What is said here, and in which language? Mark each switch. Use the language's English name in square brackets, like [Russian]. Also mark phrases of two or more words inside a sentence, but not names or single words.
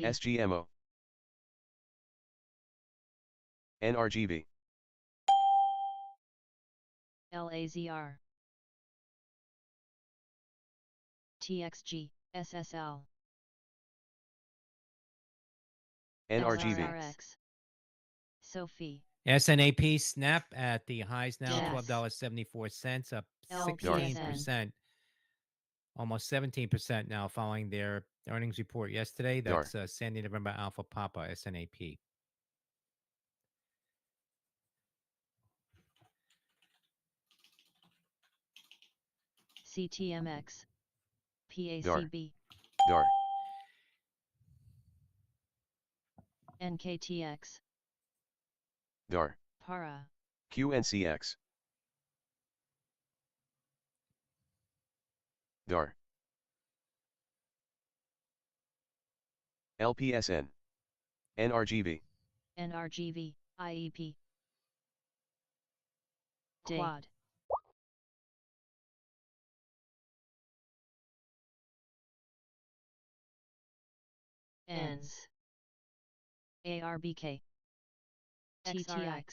[English] SGMO, NRGV, LAZR, TXG, SSL, NRGV, XRX, Sophie, SNAP snap at the highs now, Yes. $12.74, up LPSN. 16%, almost 17% now following their earnings report yesterday. DAR. That's Sandy November Alpha Papa, SNAP. CTMX, DAR. PACB, DAR, NKTX, DAR, Para, QNCX, DAR, LPSN, NRGV, NRGV, IEP, Day. Quad, ENS, ARBK, TTX,